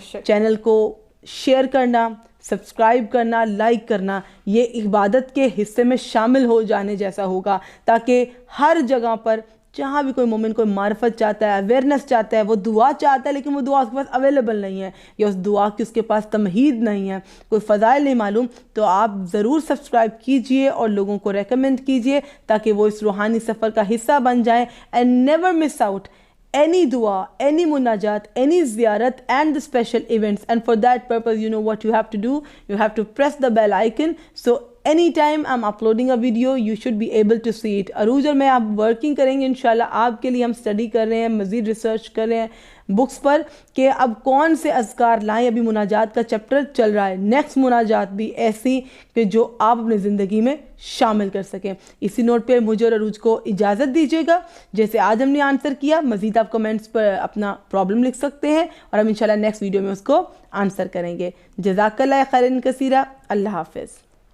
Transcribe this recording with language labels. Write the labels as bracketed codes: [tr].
[ur] Channel کو share کرنا، subscribe کرنا، لائک کرنا، یہ عبادت کے حصے میں شامل ہو جانے جیسا ہوگا، تاکہ ہر جگہ پر جہاں بھی کوئی مومن کوئی معرفت چاہتا ہے، اویئرنس چاہتا ہے، وہ دعا چاہتا ہے لیکن وہ دعا اس کے پاس اویلیبل نہیں ہے، یا اس دعا کی اس کے پاس تمہید نہیں ہے، کوئی فضائل نہیں معلوم، تو آپ ضرور سبسکرائب کیجئے اور لوگوں کو ریکمنڈ کیجئے تاکہ وہ اس روحانی سفر کا حصہ بن جائیں. [en] And never miss out any dua, any munajat, any ziyarat and the special events. And for that purpose, you know what you have to do. You have to press the bell icon. So anytime I'm uploading a video, you should be able to see it. [ur] عروج اور میں آپ working کریں گے انشاءاللہ. آپ کے لیے ہم اسٹڈی کر رہے ہیں، مزید ریسرچ کر رہے ہیں بکس پر کہ اب کون سے اذکار لائیں. ابھی مناجات کا چیپٹر چل رہا ہے، نیکسٹ مناجات بھی ایسی کہ جو آپ اپنی زندگی میں شامل کر سکیں. اسی نوٹ پہ مجھے اور عروج کو اجازت دیجیے گا. جیسے آج ہم نے آنسر کیا، مزید آپ کمنٹس پر اپنا پرابلم لکھ سکتے ہیں اور ہم انشاءاللہ نیکسٹ ویڈیو میں اس کو آنسر کریں گے. جزاک اللہ خیرا کثیرا. اللہ حافظ.